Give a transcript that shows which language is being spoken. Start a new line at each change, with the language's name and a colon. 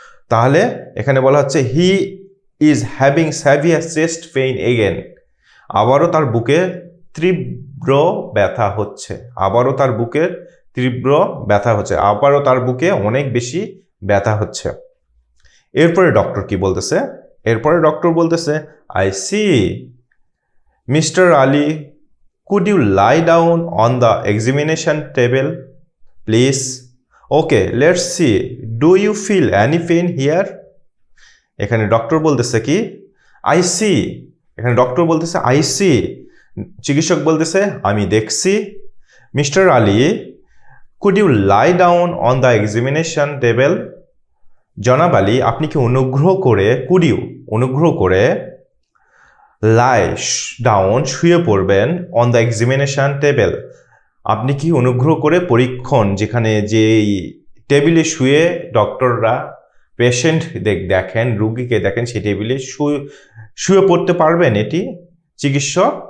Bangla: তাহলে এখানে বলা হচ্ছে
English: he is having severe chest pain again,
Bangla: আবারও তার বুকে তীব্র ব্যথা হচ্ছে, আবারও তার বুকের তীব্র ব্যথা হচ্ছে, আবারও তার বুকে অনেক বেশি ব্যথা হচ্ছে। এরপরে ডক্টর কি বলতেছে? এরপরে ডক্টর বলতেছে
English: I see mister Ali, could you lie down on the examination table please? Okay, let's see, do you feel any pain here?
Bangla: এখানে ডক্টর বলতেছে কি
English: I see,
Bangla: এখানে ডক্টর বলতেছে আই সি, চিকিৎসক বলতেছে আমি দেখছি।
English: Mister Ali could you lie down on the examination table?
Bangla: জনাব আলী আপনি কি অনুগ্রহ করে,
English: could you
Bangla: অনুগ্রহ করে
English: lie down
Bangla: শুয়ে পড়বেন
English: on the examination table,
Bangla: আপনি কি অনুগ্রহ করে পরীক্ষণ যেখানে যে টেবিলে শুয়ে ডক্টররা পেশেন্ট দেখেন, রোগীকে দেখেন, সেই টেবিলে শুয়ে পড়তে পারবেন? এটি চিকিৎসক